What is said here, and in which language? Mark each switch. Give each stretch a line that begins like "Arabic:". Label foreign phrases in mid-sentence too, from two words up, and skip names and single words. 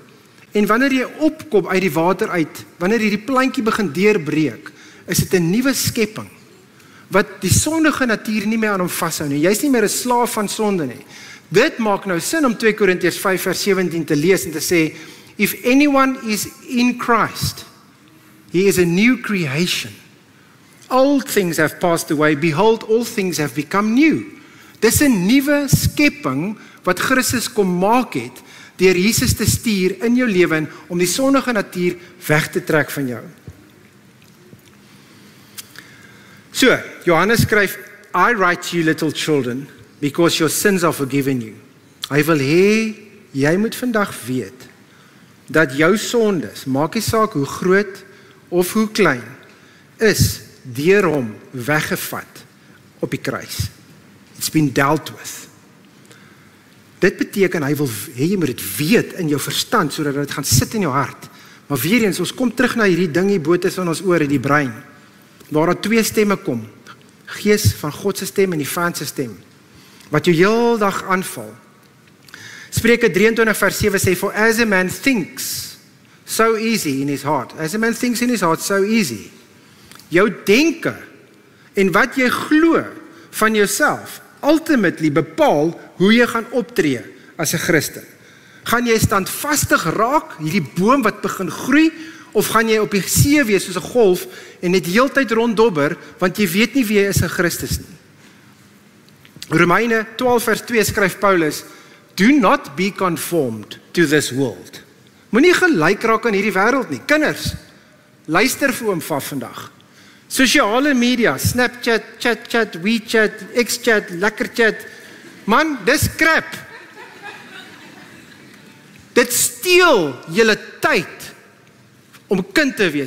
Afrikaans: En wanneer jy opkom uit die water uit, wanneer hierdie plantjie begin deurbreek, is dit 'n nuwe skepping wat die sondige natuur nie meer aan hom vashou nie. Jy's nie meer 'n slaaf van sonde nie. Dit maak nou sin om 2 Korintiërs 5 vers 17 te lees en te sê,
English: if anyone is in Christ, He is a new creation. Old things have passed away, behold, all things have become new.
Afrikaans: Dis 'n nuwe skepping wat Christus kom maak het, deur Jesus te stuur in jou lewe om die sondige natuur weg te trek van jou. So, Johannes skryf,
English: I write to you little children, because your sins are forgiven you.
Afrikaans: Hy wil hê, jy moet vandag weet, dat jou sondes, maak nie saak hoe groot of hoe klein, is deur hom weggevat op die kruis.
English: It's been dealt with.
Afrikaans: Dit beteken, hy wil hê jy moet dit weet in jou verstand, sodat dit gaan sit in jou hart. Maar weer eens, ons kom terug na hierdie ding hier bo tussen ons ore, die brein, waar daar twee stemme kom, Gees van God se stem en die vyand se stem, wat jou heel dag aanval. Spreuke 23 vers 7 sê,
English: for as a man thinks so easy in his heart, as a man thinks in his heart so easy,
Afrikaans: jou denke en wat jy glo van jouself, ultimately bepaal hoe jy gaan optree as 'n Christen. Gaan jy standvastig raak, hierdie boom wat begin groei, of gaan jy op die see wees soos 'n golf en net heeltyd ronddobber, want jy weet nie wie jy is in Christus nie. Romeine 12 vers 2 skryf Paulus,
English: do not be conformed to this world.
Afrikaans: Moenie gelyk raak aan hierdie wêreld nie. Kinders, luister vir oom Faf vandag. Sosiale media, Snapchat, ChatChat, WeChat, XChat, LekkerChat, man, dis crap. Dit steel julle tyd om kind te wees.